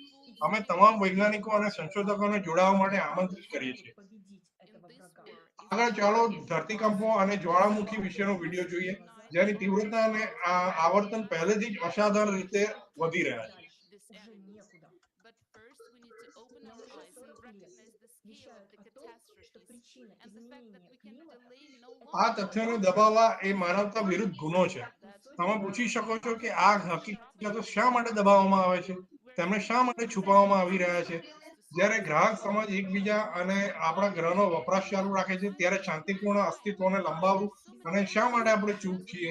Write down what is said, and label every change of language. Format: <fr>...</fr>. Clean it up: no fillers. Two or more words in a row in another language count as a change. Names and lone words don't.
<gu>અમે તમામ વૈજ્ઞાનિકો અને સંશોધકોને જોડાવા માટે આમંત્રિત કરીએ છીએ. આગળ ચાલો ધરતીકંપો અને જ્વાળામુખી વિશેનો વિડીયો જોઈએ, જેની તીવ્રતા અને આવર્તન પહેલેથી જ અસાધારણ રીતે વધી રહ્યા છે.</gu> <ru>вещают о том, что причина изменения климата</ru> <gu>આ તથ્યોને દબાવવા એ માનવતા વિરુદ્ધ ગુનો છે. તમે પૂછી શકો છો કે આ હકીકતો શા માટે દબાવવામાં આવે છે, તેમને શા માટે છુપાવવામાં આવી રહ્યા છે. જ્યારે ગ્રાહક સમાજ એકબીજા અને આપણા ગ્રહનો વપરાશ ચાલુ રાખે છે, ત્યારે શાંતિપૂર્ણ અસ્તિત્વને લંબાવવું અને શા માટે આપણે ચૂપ છીએ?</gu>